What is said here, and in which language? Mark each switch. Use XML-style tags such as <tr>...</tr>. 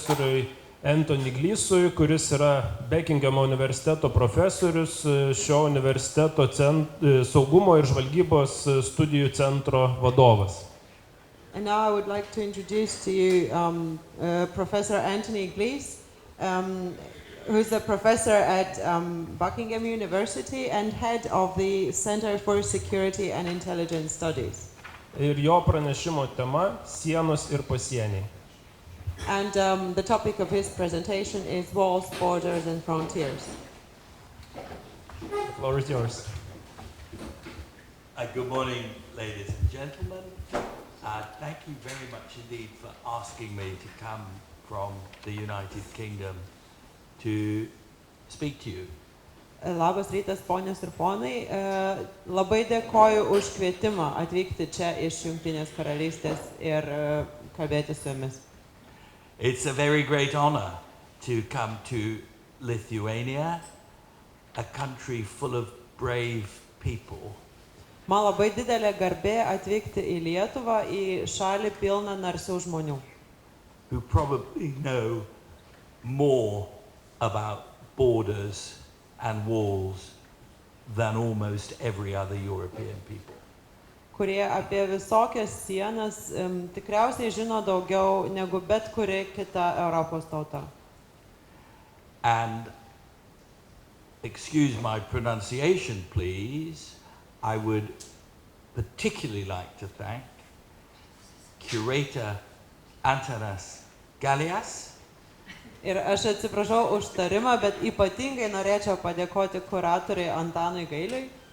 <lt>profesoriui Anthony Gleesui, kuris yra Beckingemo universiteto profesorius, šio universiteto saugumo ir žvalgybos studijų centro vadovas.</lt> <en>And now I would like to introduce to you Professor Anthony Glees, who is a professor at Buckingham University and head of the Center for Security and Intelligence Studies.</en> <lt>Ir jo pranešimo tema Sienos ir pasieniai.</lt> <en>And the topic of his presentation is walls, borders and frontiers. The floor is yours. Good morning, ladies and gentlemen. Thank you very much indeed for asking me to come from the United Kingdom to speak to you.</en> <lt>Labas rytas, ponios ir ponai. Labai dėkoju už kvietimą atvykti čia iš Jungtinės Karalystės ir kalbėti su jumis.</lt> <en>It's a very great honor to come to Lithuania, a country full of brave people.</en> <lt>Man labai didelė garbė atvykti į Lietuvą, į šalį pilną narsių žmonių.</lt> <en>Who probably know more about borders and walls than almost every other European people.</en> <lt>Kurie apie visokias sienas tikriausiai žino daugiau negu bet kuri kita Europos tauta.</lt> <en>And excuse my pronunciation, please. I would particularly like to thank curator Antanas Galias.</en> <lt>Ir aš atsiprašau už tarimą, bet ypatingai norėčiau padėkoti kuratoriui Antanui Gailiui.</lt>